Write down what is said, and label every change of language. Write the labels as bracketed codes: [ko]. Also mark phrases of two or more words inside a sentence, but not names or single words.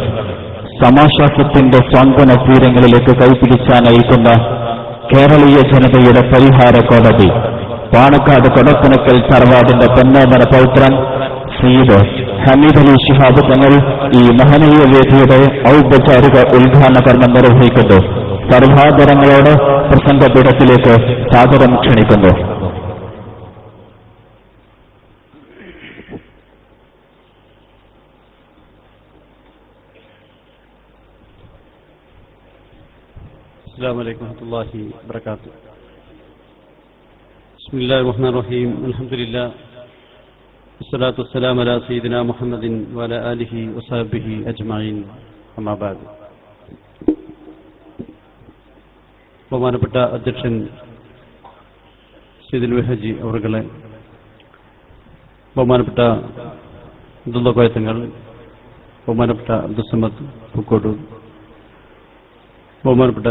[ml] സമാശ്വാസത്തിന്റെ സ്വാന്തന തീരങ്ങളിലേക്ക് കൈപിടിച്ചാനയിക്കുന്ന കേരളീയ ജനതയുടെ പരിഹാര കോടതി പാണക്കാട് കൊടപ്പനക്കൽ തറവാടിന്റെ പൊന്നോമന പൗത്രൻ സയ്യിദ് ഹമീദ് അലി ശിഹാബ് തങ്ങൾ ഈ മഹനീയ വേദിയുടെ ഔപചാരിക ഉദ്ഘാടന കർമ്മം നിർവഹിക്കുന്നു. സർവാദരങ്ങളോട് പ്രസംഗപീഠത്തിലേക്ക് സാദരം ക്ഷണിക്കുന്നു. [ar] السلام عليكم ورحمة الله وبركاته. بسم الله الرحمن الرحيم. الحمد لله والصلاة والسلام على سيدنا محمد وعلى آله وصحبه أجمعين. أما بعد. [ml] ബഹുമാനപ്പെട്ട അധ്യക്ഷൻ സയ്യിദുൽ വഹാജി അവരുടെ, ബഹുമാനപ്പെട്ട അബ്ദുള്ള കോയത്തങ്ങൾ, ബഹുമാനപ്പെട്ട അബ്ദുസമദ് പൂക്കോട്ടൂർ, ബഹുമാനപ്പെട്ട